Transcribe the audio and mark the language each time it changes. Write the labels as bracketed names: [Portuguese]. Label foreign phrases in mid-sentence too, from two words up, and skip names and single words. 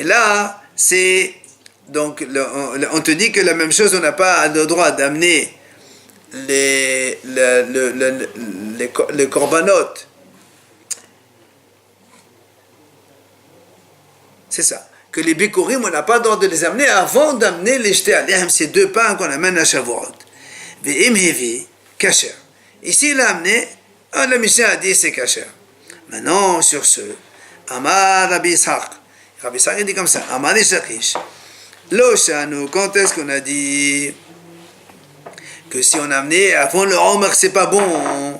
[French] Et là, c'est donc on te dit que la même chose, on n'a pas le droit d'amener les corbanotes. C'est ça. Que les bikurim, on n'a pas le droit de les amener avant d'amener les jetés aléhem, ces 2 pains qu'on amène à Shavuot. [Hebrew] ואם הביא, כשר. [French] Ici, il a amené, la Mishnah a dit c'est kasher. Maintenant, sur ce, Amar Rabbi Ishaq. Rabbi Ishaq, il dit comme ça, Amar Ishakish. [Hebrew] לא שנו, [French] quand est-ce qu'on a dit que si on a amené avant le Omer, c'est pas bon.